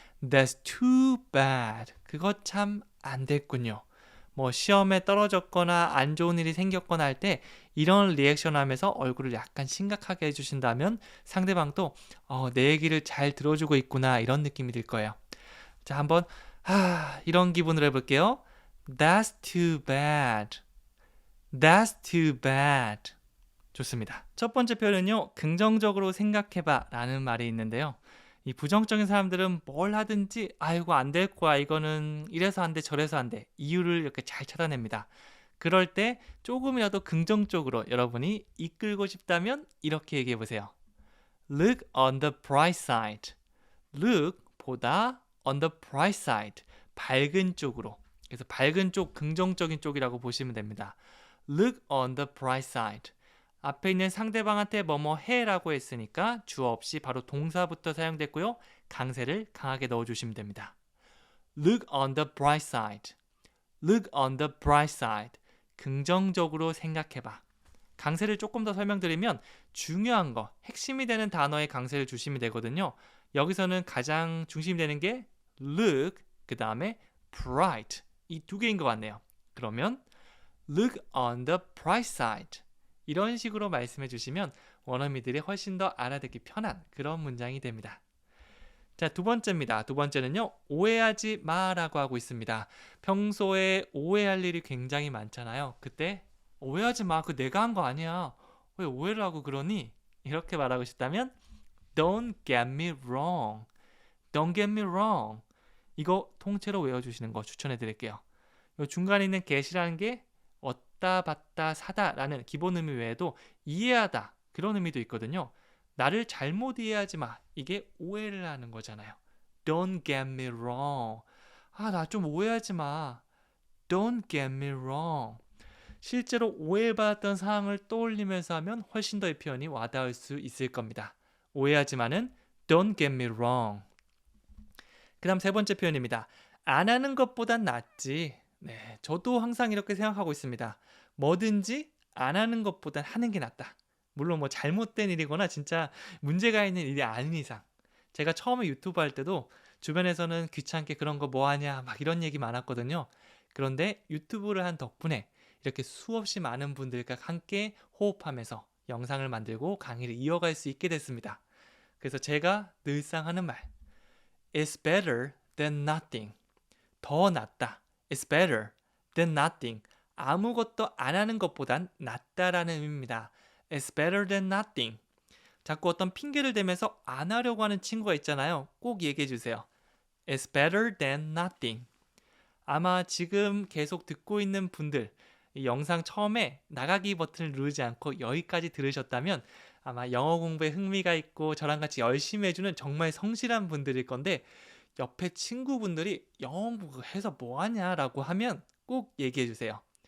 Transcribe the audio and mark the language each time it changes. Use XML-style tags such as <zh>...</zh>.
<en>That's too bad.</en> <ko>그거 참 안 됐군요. 뭐 시험에 떨어졌거나 안 좋은 일이 생겼거나 할 때 이런 리액션 하면서 얼굴을 약간 심각하게 해주신다면 상대방도 내 얘기를 잘 들어주고 있구나 이런 느낌이 들 거예요. 자, 한번 이런 기분으로 해볼게요.</ko> <en>That's too bad. That's too bad.</en> <ko>좋습니다. 첫 번째 표현은요, 긍정적으로 생각해봐 라는 말이 있는데요. 이 부정적인 사람들은 뭘 하든지 이거 안 될 거야, 이거는 이래서 안 돼, 저래서 안 돼, 이유를 이렇게 잘 찾아냅니다. 그럴 때 조금이라도 긍정적으로 여러분이 이끌고 싶다면 이렇게 얘기해 보세요.</ko> <en>Look on the bright side. Look,</en> <ko>보다,</ko> <en>on the bright side,</en> <ko>밝은 쪽으로. 그래서 밝은 쪽, 긍정적인 쪽이라고 보시면 됩니다.</ko> <en>Look on the bright side.</en> <ko>앞에 있는 상대방한테 뭐뭐 해라고 했으니까 주어 없이 바로 동사부터 사용됐고요. 강세를 강하게 넣어주시면 됩니다.</ko> <en>Look on the bright side. Look on the bright side.</en> <ko>긍정적으로 생각해봐. 강세를 조금 더 설명드리면 중요한 거, 핵심이 되는 단어에 강세를 주시면 되거든요. 여기서는 가장 중심이 되는 게 look, 그 다음에 bright. 이 두 개인 것 같네요.</ko> <en>그러면 look on the bright side.</en> <ko>이런 식으로 말씀해 주시면 원어민들이 훨씬 더 알아듣기 편한 그런 문장이 됩니다. 자, 두 번째입니다. 두 번째는요, 오해하지 마라고 하고 있습니다. 평소에 오해할 일이 굉장히 많잖아요. 그때 오해하지 마, 그거 내가 한 거 아니야, 왜 오해를 하고 그러니? 이렇게 말하고 싶다면</ko> <en>Don't get me wrong. Don't get me wrong.</en> <ko>이거 통째로 외워주시는 거 추천해 드릴게요. 이 중간에 있는 get이라는 게 얻다, 받다, 사다 라는 기본 의미 외에도 이해하다, 그런 의미도 있거든요. 나를 잘못 이해하지 마, 이게 오해를 하는 거잖아요.</ko> <en>Don't get me wrong.</en> <ko>나 좀 오해하지 마.</ko> <en>Don't get me wrong.</en> <ko>실제로 오해받았던 상황을 떠올리면서 하면 훨씬 더 이 표현이 와닿을 수 있을 겁니다. 오해하지 마는</ko> <en>Don't get me wrong.</en> <ko>그 다음 세 번째 표현입니다. 안 하는 것보단 낫지. 네, 저도 항상 이렇게 생각하고 있습니다. 뭐든지 안 하는 것보단 하는 게 낫다. 물론 뭐 잘못된 일이거나 진짜 문제가 있는 일이 아닌 이상. 제가 처음에 유튜브 할 때도 주변에서는 귀찮게 그런 거 뭐 하냐 막 이런 얘기 많았거든요. 그런데 유튜브를 한 덕분에 이렇게 수없이 많은 분들과 함께 호흡하면서 영상을 만들고 강의를 이어갈 수 있게 됐습니다. 그래서 제가 늘상 하는 말,</ko> <en>It's better than nothing.</en> <ko>더 낫다.</ko> <en>It's better than nothing.</en> <ko>아무것도 안 하는 것보단 낫다라는 의미입니다.</ko> <en>It's better than nothing.</en> <ko>자꾸 어떤 핑계를 대면서 안 하려고 하는 친구가 있잖아요. 꼭 얘기해 주세요.</ko> <en>It's better than nothing.</en> <ko>아마 지금 계속 듣고 있는 분들, 이 영상 처음에 나가기 버튼을 누르지 않고 여기까지 들으셨다면 아마 영어 공부에 흥미가 있고 저랑 같이 열심히 해주는 정말 성실한 분들일 건데, 옆에 친구분들이 영어 공부 해서 뭐하냐 라고 하면 꼭 얘기해 주세요.</ko>